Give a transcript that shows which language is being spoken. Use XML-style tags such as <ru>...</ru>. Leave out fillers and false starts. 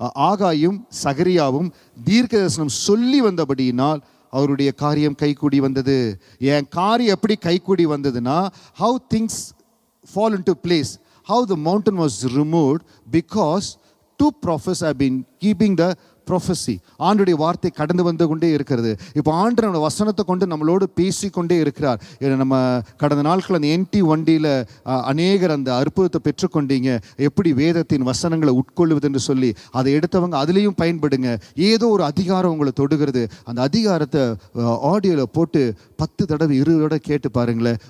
<ta>ஆகாயும் சகரியாவும் தீர்க்கதரிசனம் சொல்லி வந்தபடியினால் அவருடைய காரியம் கைகூடி வந்தது. என் காரியம் எப்படி கைகூடி வந்ததுன்னா,</ta> <en>how things fall into place, how the mountain was removed because 2 prophets have been keeping the prophecy.</en> <ta>ஆண்டவருடைய வார்த்தை கடந்து வந்து கொண்டே இருக்கிறது. இப்போ ஆண்டவருடைய வசனத்தை கொண்டு நம்மளோடு பேசிக்கொண்டே இருக்கிறார். நம்ம கடந்த நாட்கள் அந்த NT வண்டியில் அநேகர் அந்த அற்புதத்தை பெற்றுக்கொண்டீங்க. எப்படி வேதத்தின் வசனங்களை உட்கொள்வது என்று சொல்லி அதை எடுத்தவங்க அதுலேயும் பயன்படுங்க. ஏதோ ஒரு அதிகாரம் உங்களை தொடுகிறது. அந்த அதிகாரத்தை ஆடியோவில் போட்டு 10 தடவை 20 தடவை கேட்டு பாருங்களேன்.</ta>